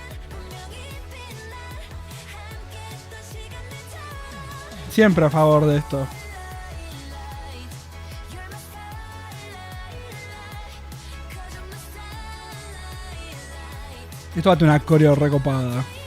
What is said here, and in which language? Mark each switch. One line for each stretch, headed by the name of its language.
Korean: 분명히 빛날 함께 했던 시간들
Spanish: Siempre a favor de esto.
English: You're my starlight, cause you're my starlight.
Spanish: Esto va a tener una coreo recopada.